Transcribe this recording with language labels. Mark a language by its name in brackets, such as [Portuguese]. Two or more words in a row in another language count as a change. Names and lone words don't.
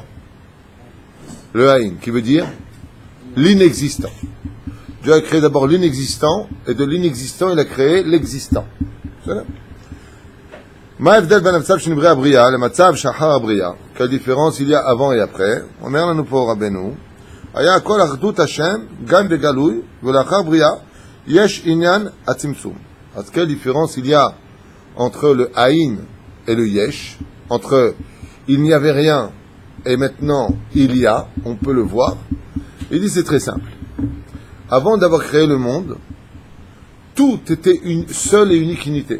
[French] Le Aïn, qui veut dire l'inexistant. Dieu a créé d'abord l'inexistant, et de l'inexistant, il a créé l'existant. C'est là. Quelle différence il y a avant et après? On est là nous pour Rabbeinu. [Hebrew] היה כל אחדות השם גם בגלוי ולאחר בריאה יש ענין הצמצום. [French] Quelle différence il y a entre le Aïn et le Yesh, entre il n'y avait rien et maintenant il y a, on peut le voir. Il dit c'est très simple. Avant d'avoir créé le monde, tout était une seule et unique unité.